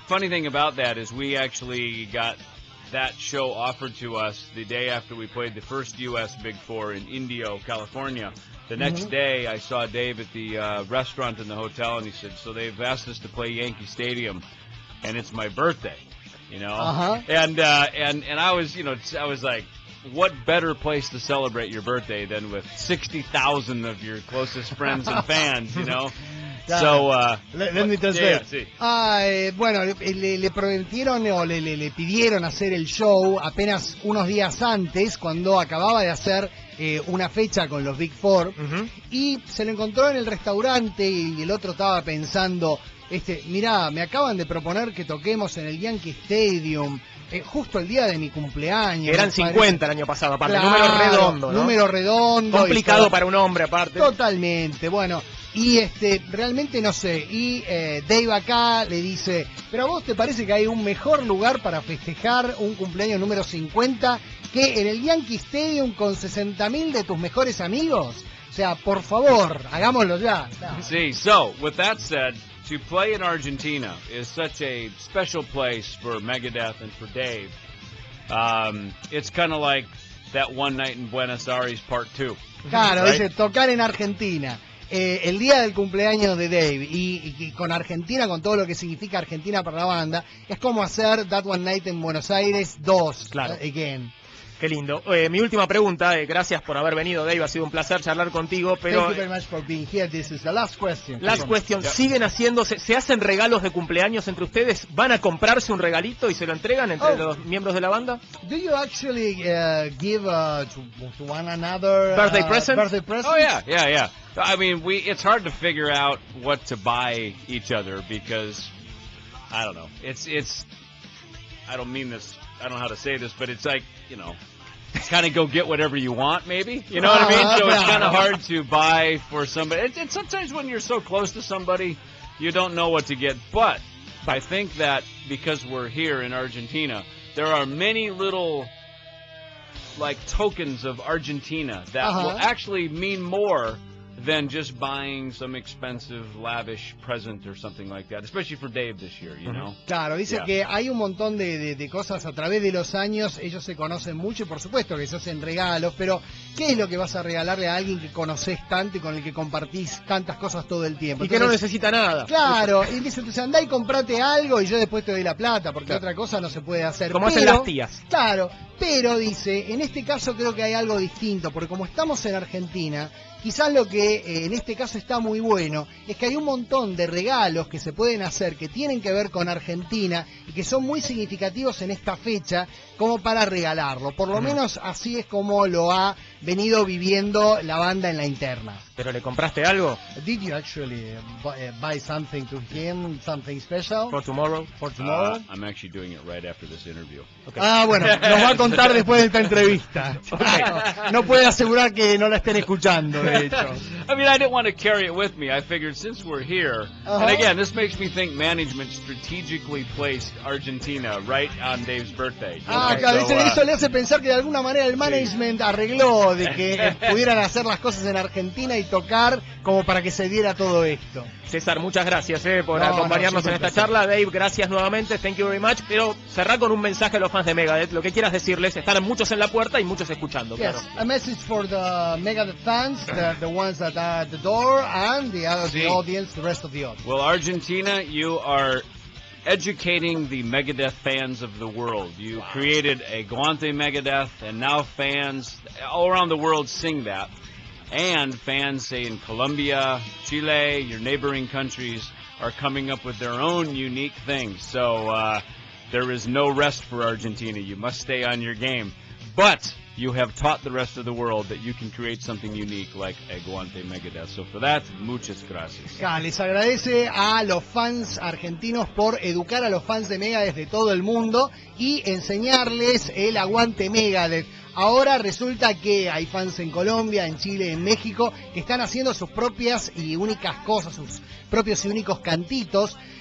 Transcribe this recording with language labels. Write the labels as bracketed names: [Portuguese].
[English] Funny thing about that is we actually got that show offered to us the day after we played the first U.S. Big Four in Indio, California. The next day, I saw Dave at the restaurant in the hotel, and he said, so they've asked us to play Yankee Stadium, and it's my birthday, you know? And I was, you know, I was like, what better place to celebrate your birthday than with 60,000 of your closest friends and fans, you know? So, let me translate. [Spanish] Bueno, le prometieron o le pidieron hacer el show apenas unos días antes, cuando acababa de hacer una fecha con los Big Four, y se lo encontró en el restaurante y el otro estaba pensando, mirá, me acaban de proponer que toquemos en el Yankee Stadium, justo el día de mi cumpleaños. Eran 50 el año pasado, aparte, claro, número redondo, ¿no? Número redondo. Complicado para un hombre, aparte. Totalmente, bueno, y realmente no sé, y Dave acá le dice, pero a vos te parece que hay un mejor lugar para festejar un cumpleaños número 50 que en el Yankee Stadium con 60.000 de tus mejores amigos? O sea, por favor, hagámoslo ya. [English] See, so, with that said, to play in Argentina is such a special place for Megadeth and for Dave. It's kind of like that one night in Buenos Aires part 2. [Spanish] Claro, [English] right? [Spanish] dice, tocar en Argentina el día del cumpleaños de Dave y con Argentina, con todo lo que significa Argentina para la banda, es como hacer That One Night en Buenos Aires 2, Claro. [English] Again. [Spanish] Qué lindo. Mi última pregunta, gracias por haber venido, Dave, ha sido un placer charlar contigo, pero [English] Thank you very much for being here. This is the last question. last question, [Spanish] ¿siguen haciéndose, se hacen regalos de cumpleaños entre ustedes? ¿Van a comprarse un regalito y se lo entregan entre los miembros de la banda? [English] Do you actually give to one another Birthday presents? Birthday presents? Oh yeah. I mean, it's hard to figure out what to buy each other because I don't know. It's I don't mean this. I don't know how to say this, but it's like, kind of go get whatever you want, maybe. You know what I mean? So it's kind of hard to buy for somebody. And sometimes when you're so close to somebody, you don't know what to get. But I think that because we're here in Argentina, there are many little like tokens of Argentina that will actually mean more than just buying some expensive, lavish present or something like that, especially for Dave this year, you know? [Spanish] Claro, dice que hay un montón de cosas a través de los años, ellos se conocen mucho y por supuesto que se hacen regalos, pero ¿qué es lo que vas a regalarle a alguien que conoces tanto y con el que compartís tantas cosas todo el tiempo? Y que no necesita nada. Claro, y dice, entonces andá y comprate algo y yo después te doy la plata, porque otra cosa no se puede hacer. Como hacen las tías. Claro, pero dice, en este caso creo que hay algo distinto, porque como estamos en Argentina, quizás lo que en este caso está muy bueno es que hay un montón de regalos que se pueden hacer que tienen que ver con Argentina y que son muy significativos en esta fecha como para regalarlo. Por lo menos así es como lo ha venido viviendo la banda en la interna. ¿Pero le compraste algo? [English] Did you actually buy something to him, something special? For tomorrow? For tomorrow? I'm actually doing it right after this interview. Okay. [Spanish] Ah, bueno, nos va a contar después de esta entrevista. No puede asegurar que no la estén escuchando, de hecho. [English] I mean, I didn't want to carry it with me. I figured since we're here, and again, this makes me think management strategically placed Argentina right on Dave's birthday. [Spanish] Claro, eso le hace pensar que de alguna manera el management arregló de que pudieran hacer las cosas en Argentina y tocar como para que se diera todo esto. César, muchas gracias por acompañarnos en esta charla. Dave, gracias nuevamente, [English] thank you very much. [Spanish] Pero cerrar con un mensaje a los fans de Megadeth, lo que quieras decirles. Están muchos en la puerta y muchos escuchando, claro. [English] A message for the Megadeth fans, the ones that are at the door, and the audience, the rest of the audience. Well, Argentina, you are educating the Megadeth fans of the world. You created a Aguante Megadeth, and now fans all around the world sing that. And fans, say, in Colombia, Chile, your neighboring countries, are coming up with their own unique things. So there is no rest for Argentina. You must stay on your game. But you have taught the rest of the world that you can create something unique like Aguante Megadeth. So for that, [Spanish] muchas gracias. Les agradece a los fans argentinos por educar a los fans de Megadeth de todo el mundo y enseñarles el Aguante Megadeth. Ahora resulta que hay fans en Colombia, en Chile, en México, que están haciendo sus propias y únicas cosas, sus propios y únicos cantitos.